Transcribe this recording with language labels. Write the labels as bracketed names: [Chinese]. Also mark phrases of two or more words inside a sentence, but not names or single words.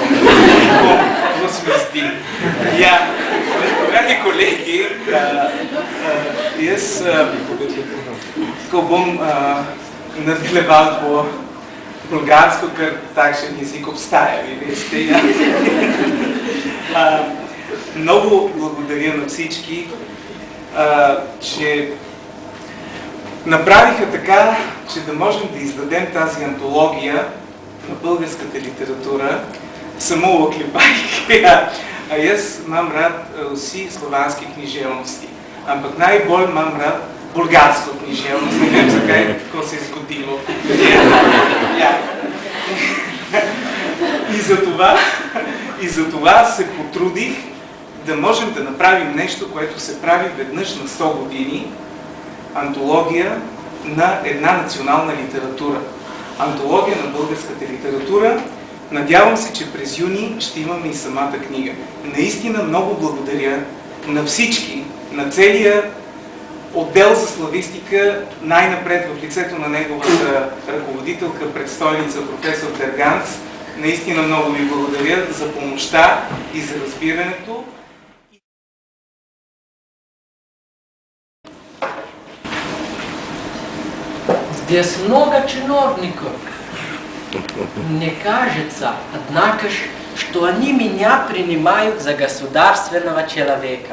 [Slovenian] To se mi zdi. Ja, dragi kolegi, jaz ko bom nadaljeval po bolgarsko, ker takšen jezik obstaja, vi veste. Ja. [Bulgarian] Много благодаря на всички, че направиха така, че да можем да издадем тази антология на българската литература, само оклепайки. [Slovenian] А jaz imam rad vsi slovanski književnosti, ampak najbolj imam rad bolgarsko književnost, ne vem zakaj, tako se je zgodilo. Ja. [Bulgarian] И за това се потрудих да можем да направим нещо, което се прави веднъж на 100 години, антология на една национална литература. Антология на българската литература. Надявам се, че през юни ще имаме и самата книга. Наистина много благодаря на всички, на целия отдел за славистика, най-напред в лицето на неговата ръководителка, предстойница професор Дерганц. Наистина много ви благодаря за помощта и за разбирането. [Russian] Здесь много чиновников. Мне кажется, однако, что они меня принимают за государственного человека.